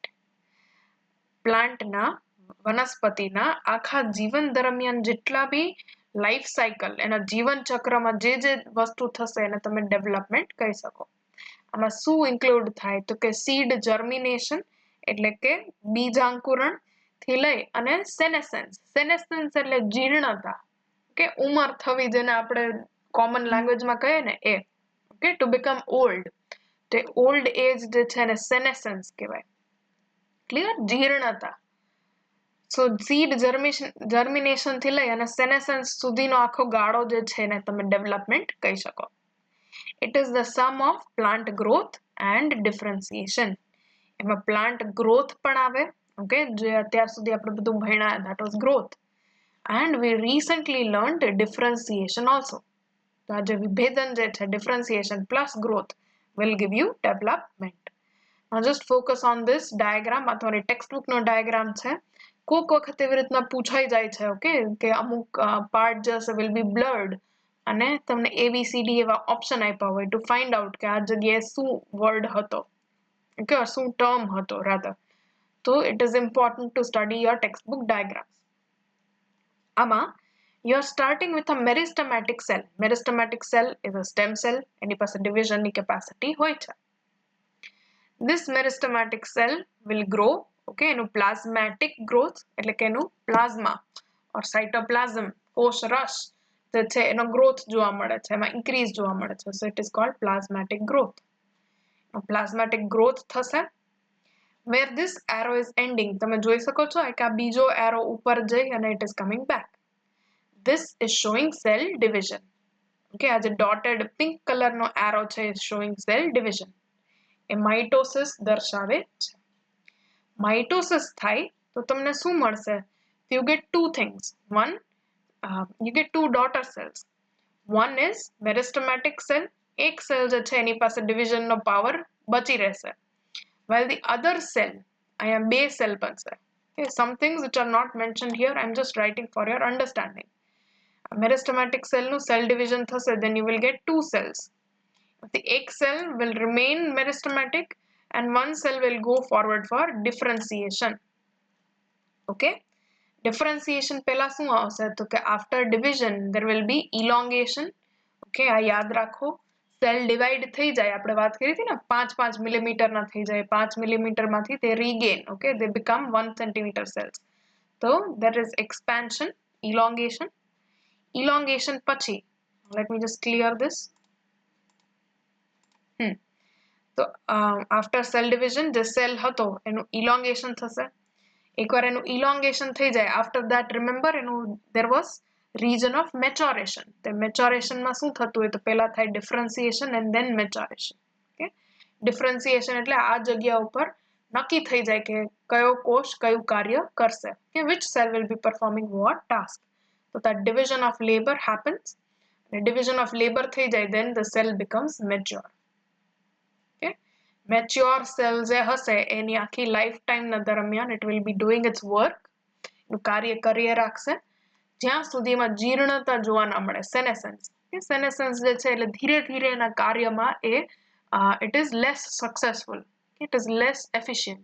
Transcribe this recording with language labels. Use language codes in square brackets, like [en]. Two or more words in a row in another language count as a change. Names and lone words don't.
[gu] Plant na વનસ્પતિના આખા જીવન દરમિયાન જેટલા બી [en] life cycle [gu] એના જીવન ચક્રમાં જે જે વસ્તુ થશે એને તમે ડેવલપમેન્ટ કહી શકો. આમાં શું ઇન્ક્લુડ થાય તો કે [en] seed germination [gu] એટલે કે બીજાંકુરણ થી લઈ અને સેનેસન્સ એટલે જીર્ણતા કે ઉંમર થવી જેને આપણે કોમન લેંગ્વેજમાં કહીએ ને એ [en] okay to become old [gu] તે [en] old age [gu] જે છે એને સેનેસન્સ કહેવાય. ક્લિયર? જીર્ણતા. [en] so seed germination [gu] થી લઈ અને સેનેસન્સ સુધીનો આખો ગાળો જે છે એને તમે ડેવલપમેન્ટ કહી શકો. [en] It is the sum of plant growth and differentiation. [gu] એમાં [en] plant growth [gu] પણ આવે okay જે અત્યાર સુધી આપણે બધું ભણ્યા [en] that was growth and we recently learned differentiation also. [gu] તો આ જે વિભેદન જે છે [en] differentiation plus growth will give you development. Now just focus on this diagram. [gu] આ તમારી ટેક્સ્ટબુક નો ડાયાગ્રામ છે. કોક વખત એવી રીતના પૂછાઈ જાય છે ઓકે કે અમુક પાર્ટ જે હશે [en] will be blurred [gu] અને તમને ABCD એવા ઓપ્શન આપ્યા હોય [en] to find out [gu] કે આ જગ્યાએ શું વર્ડ હતો ઓકે શું ટર્મ હતો rather. [en] So it is important to study your textbook diagrams. આમાં you are starting with a meristematic cell. Meristematic cell is a stem cell. [gu] એની પાસે division ની capacity હોય છે. [en] This meristematic cell will grow, okay, એનું plasmatic growth [gu] એટલે કે એનું [en] plasma or cytoplasm, [gu] કોષ રસ જે છે એનો growth જોવા મળે છે, એમાં increase જોવા મળે છે. [en] So it is called plasmatic growth. Plasmatic growth થશે. Where this arrow is ending, [gu] તમે જોઈ શકો છો કે આ બીજો arrow ઉપર જઈ અને [en] it is coming back. This is showing cell division. Okay, [gu] આ જે [en] dotted pink color નો arrow છે is showing cell division. [gu] એ માઇટોસિસ દર્શાવે છે. માઇટોસિસ થાય તો તમને શું મળશે? [en] You get two things. One, you get two daughter cells. One is meristematic cell. [gu] એક સેલ જે છે એની પાસે division નો power બચી રહેશે. [en] While the other cell, [gu] અહીંયા બે સેલ બનશે. [en] Okay, some things which are not mentioned here, I'm just writing for your understanding. Meristematic cell નું cell division થશે, then you will get two cells. The egg cell will remain meristematic and one cell will go forward for differentiation. Okay, differentiation [gu] પહેલા શું આવશે તો કે [en] after division there will be elongation. [gu] Okay, આ યાદ રાખો. સેલ ડિવાઇડ થઈ જાય, આપણે વાત કરી હતી ને 5 મિલીમીટર ના થઈ જાય, 5 મિલીમીટર માંથી તે [en] regain, okay, they become 1 centimeter cells. So there is expansion, elongation. Elongation પછી, let me just clear this. [gu] તો [en] after cell division [gu] જે સેલ હતો એનું elongation થશે. એકવાર એનું elongation થઈ જાય, [en] after that remember એનું there was region of maturation. [gu] તે maturation માં શું થતું હોય તો પહેલા થાય differentiation [en] and then maturation. [gu] Okay, differentiation એટલે આ જગ્યા ઉપર નક્કી થઈ જાય કે કયો કોષ કયું કાર્ય કરશે, [en] okay, which cell will be performing what task. So that division of labor happens. The division of labor [gu] થઈ જાય, [en] then the cell becomes mature. Okay, mature cell [gu] જે હશે એની આખી [en] lifetime [gu] ના દરમિયાન [en] it will be doing its work, [gu] એનું કાર્ય કરી રાખશે જ્યાં સુધીમાં જીર્ણતા જોવા ના મળે, senescence. [en] Okay, senescence [gu] જે છે એટલે ધીરે ધીરે એના કાર્યમાં [en] it is less successful, it is less efficient.